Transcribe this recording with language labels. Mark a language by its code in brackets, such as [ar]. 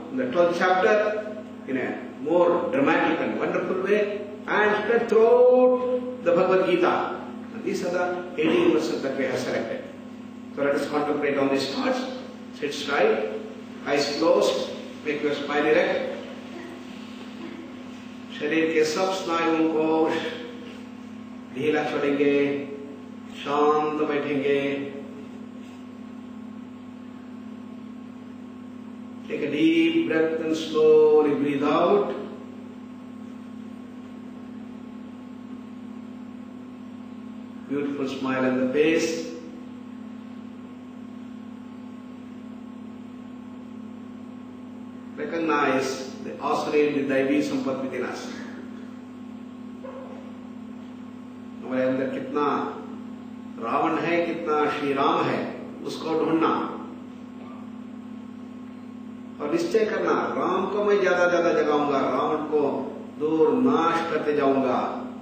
[en] In the 12th chapter, in a more dramatic and wonderful way, and spread throughout the Bhagavad Gita. And these are the 18 verses that we have selected. So let us contemplate on these thoughts. Sit straight, eyes closed, make your spine erect. [hi] शरीर के सब स्नायुओं को ढीला छोड़ेंगे, शांत बैठेंगे. [en] Take a deep breath and slowly breathe out. Beautiful smile on the face. Recognize the Asuri and the Daivi Sampat within us. [hi] हमारे अंदर कितना रावण है, कितना श्री राम है, उसको ढूंढना और निश्चय करना, राम को मैं ज्यादा जगाऊंगा, रावण को दूर नाश करते जाऊंगा.